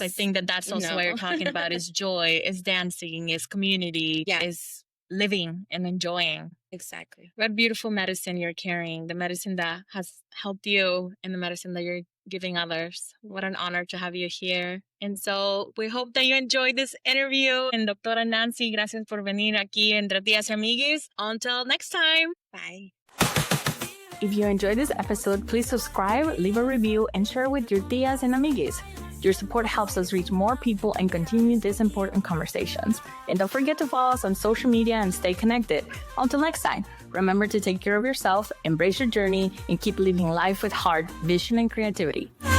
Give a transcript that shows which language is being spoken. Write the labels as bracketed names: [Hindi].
[English] I think that's also what you're talking about, is joy, is dancing, is community, is living and enjoying. Exactly. What beautiful medicine you're carrying, the medicine that has helped you and the medicine that you're giving others. What an honor to have you here. And so we hope that you enjoyed this interview. [Spanish] And Doctora Nancy, gracias por venir aquí Entre Tías y Amiguis. [English] Until next time. Bye. If you enjoyed this episode, please subscribe, leave a review, and share with your tías and amiguis. Your support helps us reach more people and continue these important conversations. And don't forget to follow us on social media and stay connected. Until next time, remember to take care of yourself, embrace your journey, and keep living life with heart, vision, and creativity.